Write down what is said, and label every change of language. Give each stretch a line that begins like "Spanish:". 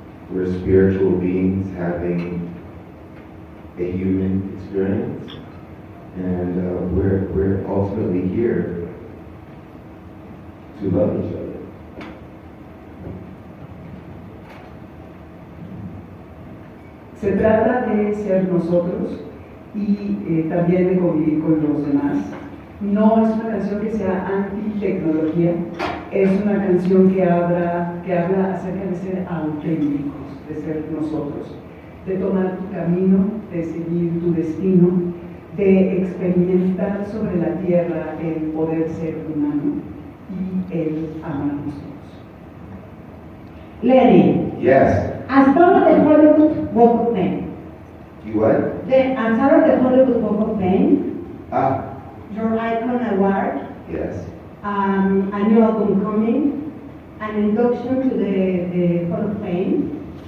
English: We're spiritual beings having a human experience. And we're ultimately here to love each other.
Spanish: Se trata de ser nosotros y también de convivir con los demás. No es una canción que sea anti-tecnología, es una canción que habla acerca de ser auténticos, de ser nosotros, de tomar tu camino, de seguir tu destino, de experimentar sobre la tierra el poder ser humano y el amarnos todos.
English: Lenny, Yes. as part of the Hollywood Walk of Fame, You what? as part of the Hollywood Walk of Fame, Ah, your Icon Award, yes. a new album coming, an induction to the Hall of Fame.